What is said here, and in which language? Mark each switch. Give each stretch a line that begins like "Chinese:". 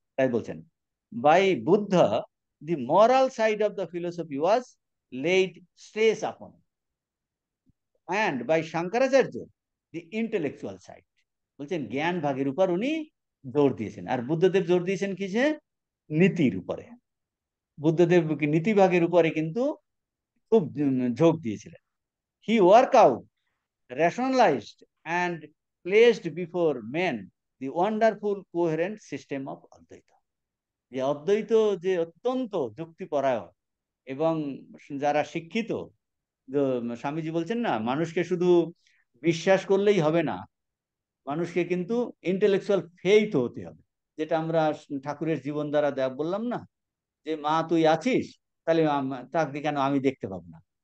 Bangla: তাই বলছেন
English: By Buddha the moral side of the philosophy was laid stress upon, and by Shankaracharya the intellectual side.
Bangla: বলছেন জ্ঞান ভাগের উপর উনি জোর দিয়েছেন, আর বুদ্ধদেব জোর দিয়েছেন কিসে? নীতির উপরে। বুদ্ধদেব নীতি ভাগের উপরে কিন্তু খুব ঝোঁক দিয়েছিলেন।
English: He work out, rationalized and placed before men the wonderful coherent system of Advaita.
Bangla: যে অদ্বৈত যে অত্যন্ত যুক্তিপরায়ণ এবং যারা শিক্ষিত, স্বামীজি বলছেন না, মানুষকে শুধু বিশ্বাস করলেই হবে না, মানুষকে কিন্তু ইন্টেলেকচুয়াল ফেইথ হতে হবে। যেটা আমরা ঠাকুরের জীবন দ্বারা বললাম না, যে মা তুই আছিস, তাহলে তাকে কেন আমি দেখতে পাবো না?